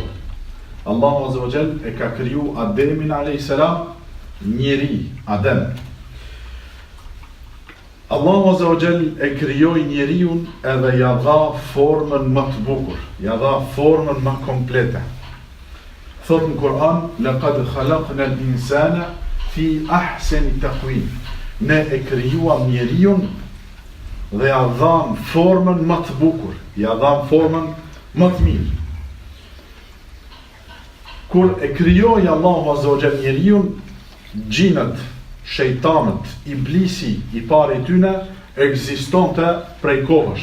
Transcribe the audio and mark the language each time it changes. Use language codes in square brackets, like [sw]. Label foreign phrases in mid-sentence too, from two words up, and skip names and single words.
[sq] Allahu [ar] عز وجل [sq] e ka kriju Ademin [ar] عليه السلام [sq] njeri, Adem. Allahu [ar] عز وجل [sq] e krijoi njeriu edhe ja dha formën më të bukur, ja dha formën më komplete. Thot në Kur'an: [ar] لقد خلقنا الإنسان في أحسن تقويم. [sq] Ne e krijuam njeriu dhe ja dham formën më të bukur, ja dham formën më të mirë. Kur e krijoi Allahu [ar] عز وجل [sq] njeriu, gjinët, shejtanët, iblisi i parë i tyne ekzistonte prej kohësh.